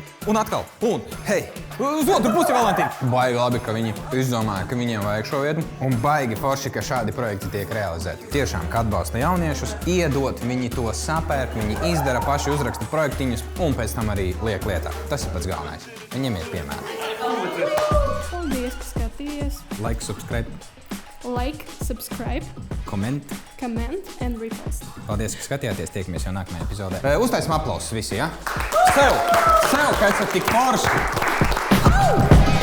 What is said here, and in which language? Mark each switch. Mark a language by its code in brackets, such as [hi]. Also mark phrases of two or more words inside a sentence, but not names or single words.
[lv] Un atkal, hei, uz otru pusi Valentīna. Baigi labi, ka viņi izdomāja, ka viņiem vajag šo vietu. Un baigi forši, ka šādi projekti tiek realizēti. Tiešām, ka atbalsta jauniešus, iedot, viņi to sapērk, viņi izdara paši, uzraksta projektiņus un pēc tam arī liek lietā. Tas ir pats galvenais. Viņiem ir piemēri. Paldies, ka skatījies. [en] Like, subscribe, Like, subscribe, comment. comment and repost. [lv] Paldies, ka skatījāties. Tiekamies jau nākamajā epizodē. Uztaisim aplausus visi, ja? Sev, ka esat tik forši!